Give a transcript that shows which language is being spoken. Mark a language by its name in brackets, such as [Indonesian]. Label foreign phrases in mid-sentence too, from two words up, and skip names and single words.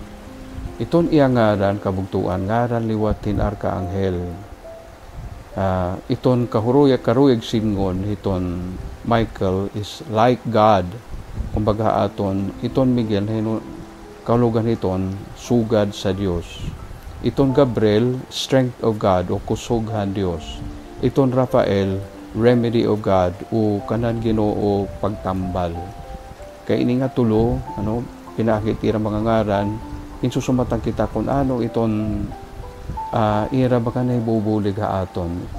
[Waray] Iton iya ngaran kabugtuan, ngaran liwatin Arkanghel. Iton karuyag singon iton [English] Michael is like God. [Waray] Kumbaga iton Miguel kalugan iton sugad sa Dios. Iton Gabriel, [English] strength of God [Waray] o kusughan Dios. Iton Rafael, [English] remedy of God [Waray] o kanan Ginoo pagtambal. Kay ini nga tulo pinakitira mga ngaran, insusumatang kita kung ano iton ira baka na ibubulig ha aton.